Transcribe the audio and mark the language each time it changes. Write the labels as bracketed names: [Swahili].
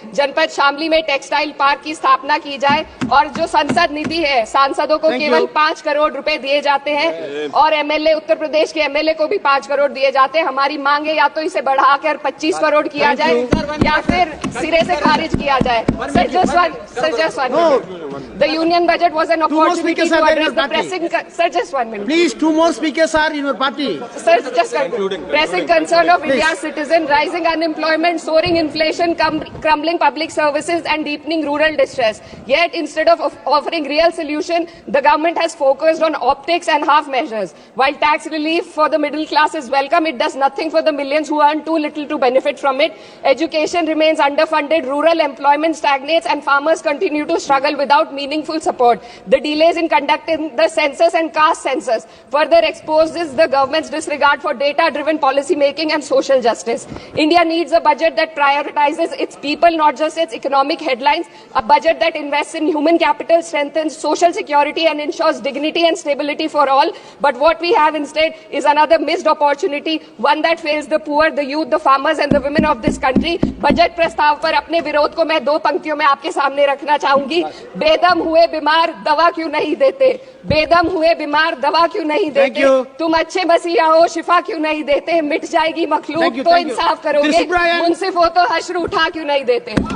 [Hindi] जनपद शामली में textile park की स्थापना की जाए और जो संसद निधि है, सांसदों को केवल 5 करोड़ रुपए दिए जाते हैं और एमएलए, उत्तर प्रदेश के एमएलए को भी 5 करोड़ दिए जाते हैं। हमारी मांग है या तो इसे बढ़ाकर 25 करोड़ किया जाए या फिर सिरे से खारिज किया जाए। [English] The union budget was an opportunity to address the pressing. Sir, just 1 minute. Please, 2 more speakers are in your party. Sir, just pressing concern of India's citizen, rising unemployment, soaring inflation, crumbling public services, and deepening rural distress. Yet, instead of offering real solution, the government has focused on optics and half measures. While tax relief for the middle class is welcome, it does nothing for the millions who earn too little to benefit from it. Education remains underfunded, rural employment stagnates, and farmers continue to struggle without meaningful support. The delays in conducting the census and caste census further exposes the government's disregard for data-driven policy making and social justice. India needs a budget that prioritizes its people, not just its economic headlines. A budget that invests in human capital, strengthens social security, and ensures dignity and stability for all. But what we have instead is another missed opportunity, one that fails the poor, the youth, the farmers, and the women of this country. [Hindi] Budget प्रस्ताव पर अपने विरोध को मैं 2 पंक्तियों में आपके सामने रखना चाहूंगी। बेदम हुए बीमार दवा क्यों नहीं देते? बेदम हुए बीमार दवा क्यों नहीं देते? तुम अच्छे मसीहा हो, शिफा क्यों नहीं देते? मिट जाएगी मखलूक तो इंसाफ करोगे, मुंसिफ हो तो हश्र उठा क्यों नहीं देते?